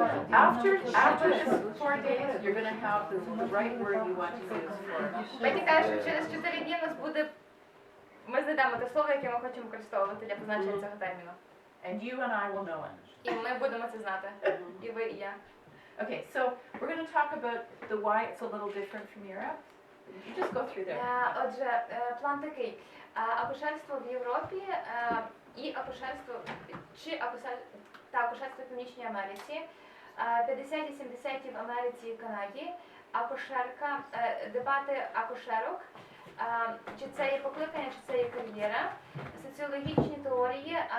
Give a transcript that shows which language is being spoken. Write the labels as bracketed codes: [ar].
[en] After this 4 days, you're going to have the right word you want to use for. [uk] Беті каже, що через 4 дні у нас буде, ми знайдемо те слово, яке ми хочемо використовувати для позначення цього терміну. [en] And you and I will know it. [uk] І ми будемо це знати. І ви, і я. [en] Okay, so we're going to talk about the why it's a little different from Europe. You just go through there. [uk] Отже, план такий. Акушерство в Європі і акушерство в Північній Америці, 50-70-ті в Америці і Канаді, акушерка, дебати акушерок, чи це є покликання, чи це є кар'єра, соціологічні теорії